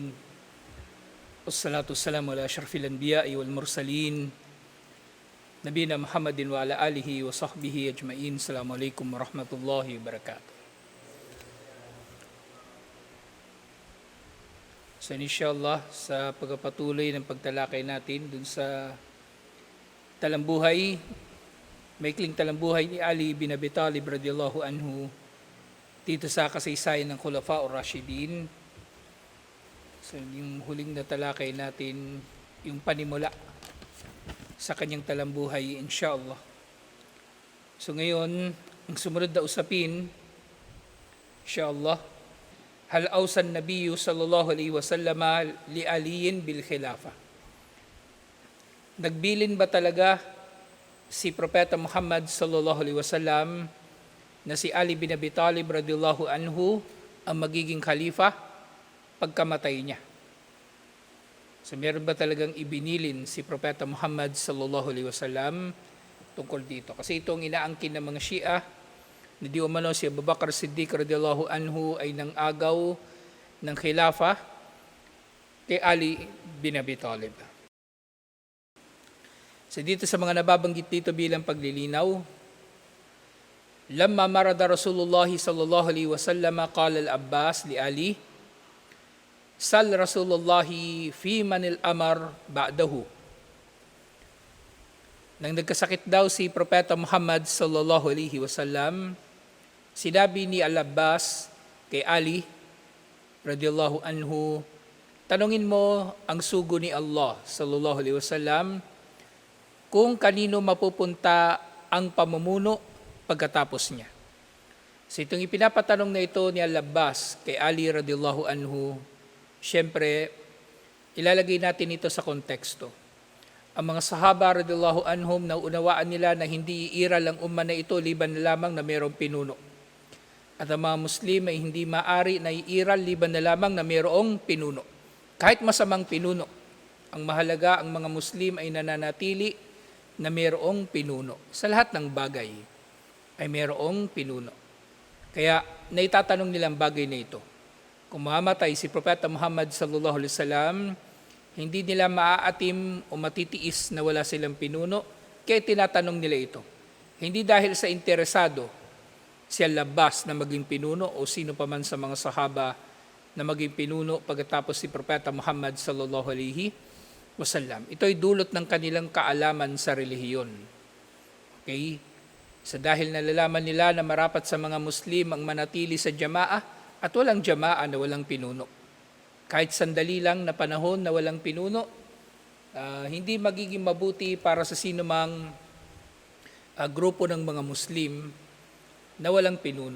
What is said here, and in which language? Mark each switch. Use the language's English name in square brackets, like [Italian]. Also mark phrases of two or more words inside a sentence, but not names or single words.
[Arabic] والصلاة والسلام على أشرف الأنبياء والمرسلين. نبينا محمد وعلى آله وصحبه أجمعين. السلام عليكم ورحمة الله وبركاته. [Filipino] So [Arabic] إن شاء الله, [Filipino] sa pagpapatuloy ng pagtalakay natin dun sa talambuhay, maikling talambuhay ni Ali bin Abi Talib [Arabic] رضي الله عنه, [Filipino] dito sa kasaysayan ng Khulafa o Rashidin. So yung huling natalakay natin, yung panimula sa kanyang talambuhay, [Arabic] إن شاء الله. [Filipino] So ngayon, ang sumunod na usapin, [Arabic] إن شاء الله, هل أوصى النبي صلى الله عليه وسلم لعلي بالخلافة. [Filipino] Nagbilin ba talaga si Propeta Muhammad [Arabic] صلى الله عليه وسلم [Filipino] na si Ali bin Abi Talib [Arabic] رضي الله عنه [Filipino] ang magiging khalifa pagkamatay niya? So meron ba talagang ibinilin si Propeta Muhammad [Arabic] صلى الله عليه وسلم [Filipino] tungkol dito? Kasi itong inaangkin ng mga Shia na di umano si Abu Bakr Siddiq [Arabic] رضي الله عنه [Filipino] ay nang agaw ng khilafa kay Ali bin Abi Talib. So dito sa mga nababanggit dito bilang paglilinaw, [Arabic] لما مرض رسول الله صلى الله عليه وسلم قال العباس لعلي سل رسول الله فيمن الأمر بعده. [Filipino] Nang nagkasakit daw si Propeta Muhammad [Arabic] صلى الله عليه وسلم, [Filipino] sinabi ni al-Abbas kay Ali [Arabic] رضي الله عنه, [Filipino] tanungin mo ang sugo ni Allah [Arabic] صلى الله عليه وسلم [Filipino] kung kanino mapupunta ang pamumuno pagkatapos niya. So itong ipinapatanong na ito ni Al-Abbas kay Ali [Arabic] رضي الله عنه, [Filipino] syempre ilalagay natin ito sa konteksto. Ang mga sahaba [Arabic] رضي الله عنهم, [Filipino] naunawaan nila na hindi iiral ang umma na ito liban na lamang na mayroong pinuno. At ang mga Muslim ay hindi maari na iiral liban na lamang na mayroong pinuno. Kahit masamang pinuno, ang mahalaga ang mga Muslim ay nananatili na mayroong pinuno sa lahat ng bagay ay mayroong pinuno. Kaya naitatanong nilang bagay na ito. Kung mamamatay si Propeta Muhammad [Arabic] صلى الله عليه وسلم, [Filipino] hindi nila maaatim o matitiis na wala silang pinuno, kaya tinatanong nila ito. Hindi dahil sa interesado si Al-Abbas na maging pinuno o sino pa man sa mga sahaba na maging pinuno pagkatapos si Propeta Muhammad [Arabic] صلى الله عليه وسلم. [Filipino] Ito ay dulot ng kanilang kaalaman sa relihiyon. Okay? So dahil nalalaman nila na marapat sa mga Muslim ang manatili sa jamaah at walang jamaah na walang pinuno. Kahit sandali lang na panahon na walang pinuno, hindi magiging mabuti para sa sinumang grupo ng mga Muslim na walang pinuno.